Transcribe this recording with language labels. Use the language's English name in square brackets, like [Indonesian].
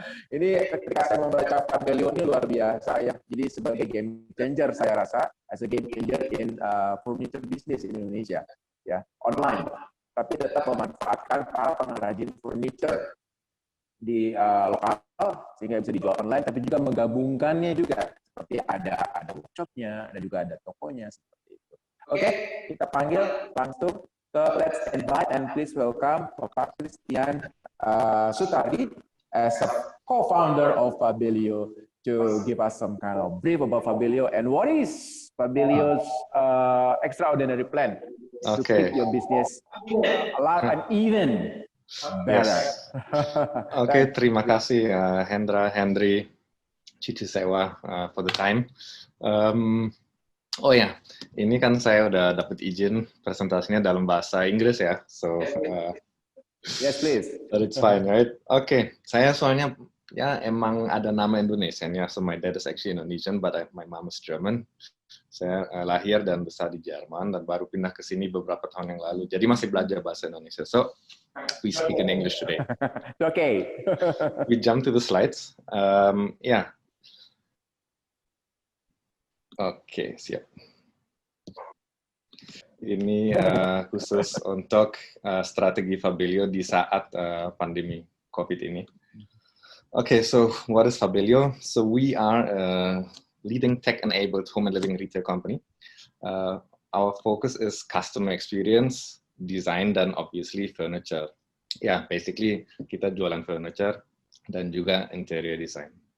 [Indonesian] Ini ketika saya membaca Fabelio ini luar biasa ya. Jadi sebagai game changer saya rasa, [English] as a game changer in furniture business in Indonesia, [Indonesian] ya, online. Tapi tetap memanfaatkan para pengrajin furniture di lokal sehingga bisa dijual online, tapi juga menggabungkannya juga seperti ada workshopnya, ada juga ada tokonya seperti itu. Oke, kita panggil langsung ke [English] let's invite and please welcome Bapak Christian Sutardi as a co-founder of Fabelio to give us some kind of brief about Fabelio and what is Fabelio's extraordinary plan to keep your business alive and even better. Yes. [Indonesian] Oke, terima kasih [English] Hendra, Henry, Cicil Sewa for the time. [Indonesian] Oh ya, ini kan saya udah dapat izin presentasinya dalam bahasa Inggris ya, so [English] yes, please. But it's fine, right? [Indonesian] Oke, saya soalnya ya emang ada nama Indonesianya. [English] So my dad is actually Indonesian, but my mom is German. [Indonesian] Saya lahir dan besar di Jerman dan baru pindah ke sini beberapa tahun yang lalu. Jadi masih belajar bahasa Indonesia. [English] So we speak in English today. Okay. We jump to the slides. Yeah. [Indonesian] Oke, siap. Ini khusus untuk strategi Fabelio di saat pandemi COVID ini. [English] Okay, so what is Fabelio? So we are a leading tech-enabled home and living retail company. Our focus is customer experience, design, dan obviously furniture. [Indonesian] Yeah, basically kita jualan furniture dan juga interior design.